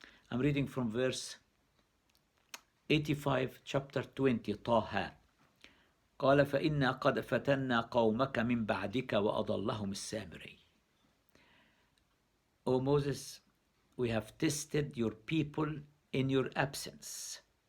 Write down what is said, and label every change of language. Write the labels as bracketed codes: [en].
[en] I'm reading from verse 85, chapter 20, طه. [ar] قال فإنا قد فتنا قومك من بعدك وأضلهم السامري. [en] O Moses, we have tested your people in your absence.